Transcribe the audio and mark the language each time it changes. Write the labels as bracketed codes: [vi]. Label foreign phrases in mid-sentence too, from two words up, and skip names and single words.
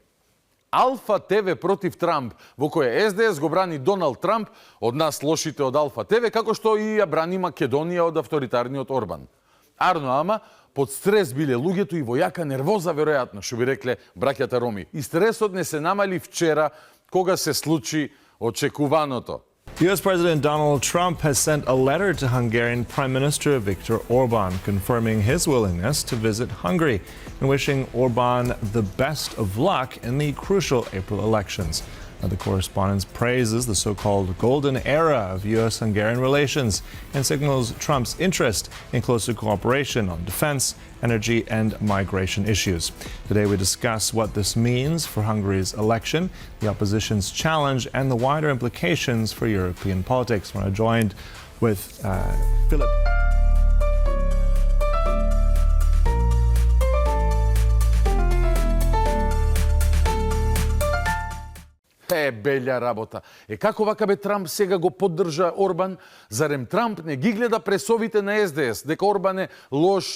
[mk] Алфа ТВ против Трамп, во кое СДС го брани Доналд Трамп од нас лошите од Алфа ТВ, како што и ја брани Македонија од авторитарниот Орбан. Арно, ама, под стрес биле луѓето и во јака нервоза, веројатно, што би рекле браќата Роми. И стресот не се намали вчера, кога се случи очекуваното. [en] U.S. President Donald Trump has sent a letter to Hungarian Prime Minister Viktor Orban, confirming his willingness to visit Hungary and wishing Orban the best of luck in the crucial April elections. The correspondence praises the so-called golden era of U.S.-Hungarian relations and signals Trump's interest in closer cooperation on defense, energy, and migration issues. Today we discuss what this means for Hungary's election, the opposition's challenge, and the wider implications for European politics. We're joined with Philip. [mk] Белја работа. Како вака бе Трамп сега го поддржа Орбан? Зарем Трамп не ги гледа пресовите на СДС, дека Орбан е лош?